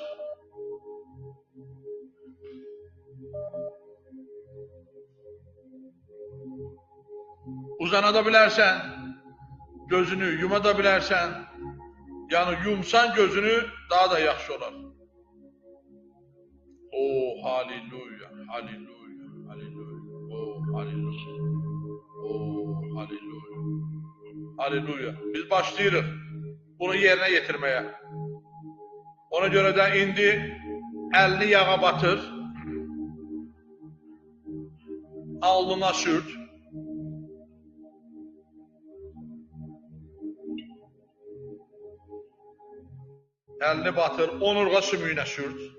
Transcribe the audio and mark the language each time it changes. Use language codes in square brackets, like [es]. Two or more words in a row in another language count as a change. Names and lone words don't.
[az] Uzanada bilərsən, gözünü yuma da bilərsən, yəni yumsan gözünü daha da yaxşı olar. Oh, halleluya, halleluya, halleluya. Oh, halleluya. Oh, halleluya. Halleluya. Biz başlayırıq bunu yerinə yetirməyə. Ona görə də indi əlini yağa batır, alnına sürt. Əlini batır, onurğa sümüyünə sürt.